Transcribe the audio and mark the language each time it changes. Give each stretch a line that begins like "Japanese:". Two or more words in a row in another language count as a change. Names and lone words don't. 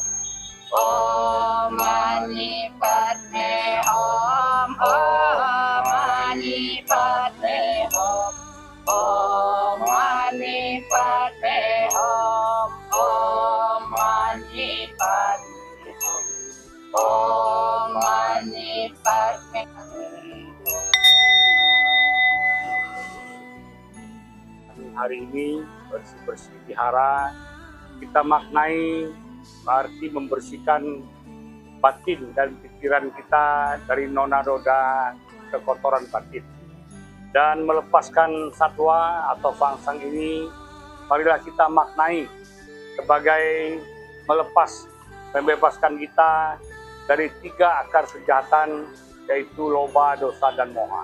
Sanskrit: ओं मणि पद्मे हूं, ओं मणि पद्मे हूं, ओं मणि पद्मे हूं, ओं मणि पद्मे हूं, ओं मणि पद्मे हूं.
Indonesian: Hari ini bersih-bersih wihara kita maknai berarti membersihkan batin dan pikiran kita dari nona-noda kekotoran batin, dan melepaskan satwa atau fangseng ini marilah kita maknai sebagai membebaskan kita dari 3 akar kejahatan, yaitu loba, dosa, dan moha.